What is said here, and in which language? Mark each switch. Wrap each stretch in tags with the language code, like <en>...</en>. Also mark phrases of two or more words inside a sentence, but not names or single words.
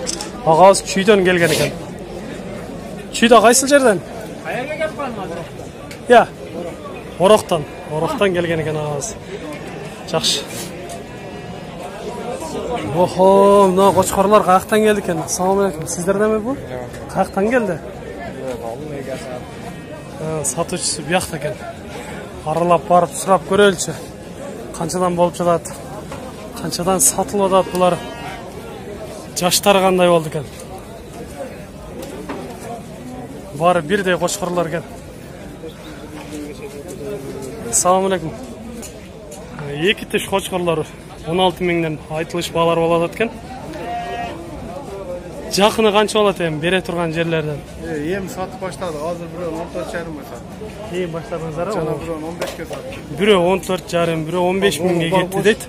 <ky>Агабыз Чүйдөн келген экен. Чүйдө кайсыл жерден? Каерге келип калдым азыр? Ороктан келген экен агабыз. Жакшы. Охо, мына кочкорлор каяктан келди экен?</ky> <ar>السلام عليكم.</ar> <ky>Сиздерденби бул? Каяктан келди? Сатуучусу биякта экен. Аралап барып сурап көрөлчү. Канчадан болуп жатат? Канчадан сатылып атат булар? Жаштары кандай болду экен? Баары бирдей кочкорлор экен.</ky> <ar>السلام عليكم.</ar> <ky>2 тиш кочкорлор 16 миңден айтылыш баалар болот экен. Жакыны канча болот эми бере турган жерлерден? Эми сатып баштадык. Азыр бирөө 14,5 саттым. Эми баштадыңыздар? Жана бирөө 15ке саттым. Бирөө 14,5, бирөө 15 миңге кетти дейт.</ky>